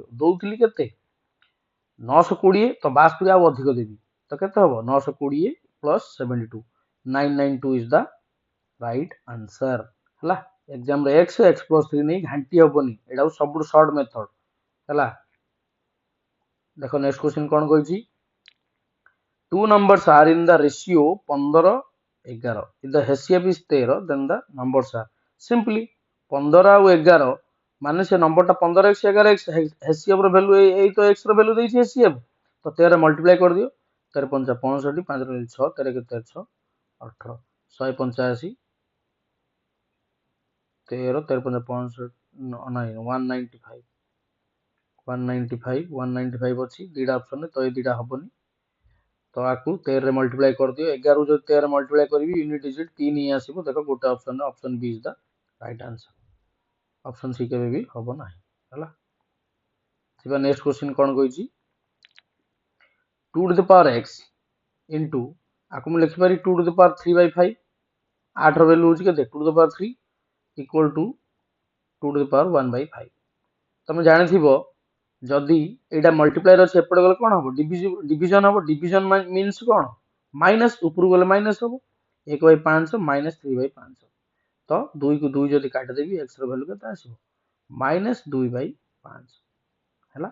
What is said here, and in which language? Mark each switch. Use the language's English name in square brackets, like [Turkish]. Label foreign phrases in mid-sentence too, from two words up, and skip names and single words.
[Odia] ଦଉଥିଲି କେତେ 920, ତ 62 ଆଉ ଅଧିକ ଦେବି, ତ କେତେ ହବ 920 ପ୍ଲସ୍ 72, 992 [English] is the right answer [Odia] ହେଲା। ଏକ୍ସାମରେ x+3 ନେଇ ଘାଣ୍ଟି ହବନି, ଏଇଟା ସବୁଠୁ [English] short method [Odia] ହେଲା। [English] ଦେଖ next question [Odia] କ'ଣ କହିଛି, [English] 2 numbers are in the ratio 15, 11, if the HCF is [Odia] 13, [English] then the numbers are simply [Odia] 15 ଆଉ 11, ମାନେ ସେ ନମ୍ବରଟା 15x 11x, HCF ର ଭ୍ୟାଲୁ ଏଇ ତ x ର ଭ୍ୟାଲୁ ଦେଇଛି HCF, ତ 13 ମଲ୍ଟିପ୍ଲାଏ କରିଦିଅ, 13 5 65, 5 ରେ 6, 13 କେତେ 6 18, 185, 13 13 5 ନାହିଁ 195, 195 ଅଛି ଦୁଇଟା ଅପସନରେ, ତ ଏଇ ଦୁଇଟା ହବନି। ତ ଆକୁ 13ରେ ମଲ୍ଟିପ୍ଲାଏ କରିଦିଅ, 11 ଯଦି 13 ମଲ୍ଟିପ୍ଲାଏ କରିବି [English] unit digit [Odia] 3 ହିଁ ଆସିବ। ଦେଖ ଗୋଟେ ଅପସନରେ ଅପସନ B [English] is the right answer, [Odia] ଅପସନ ସି କେବେ ବି ହବ ନାହିଁ ହେଲା। [English] ଯିବା next question [Odia] କ'ଣ କହିଛି, [English] 2 to the power x ଇଣ୍ଟୁ, [Odia] ଆକୁ ମୁଁ ଲେଖିପାରି [English] 2 to the power 3/5, 8ର ଭ୍ୟାଲୁ [Odia] ହେଉଛି କେତେ [English] 2 to the power 3 equal to 2 to the power 1/5। [Odia] ତମେ ଜାଣିଥିବ ଯଦି ଏଇଟା ମଲ୍ଟିପ୍ଲାଏର ଅଛି, ଏପଟେ ଗଲେ କ'ଣ ହବ ଡିଭିଜନ ହବ। [English] division means [Odia] କ'ଣ ମାଇନସ୍, ଉପରକୁ ଗଲେ ମାଇନସ୍ ହବ, 1/5 ମାଇନସ୍ 3/5। ତ 2କୁ 2 ଯଦି କାଟିଦେବି x ର ଭ୍ୟାଲୁ କେତେ ଆସିବ -2/5 ହେଲା।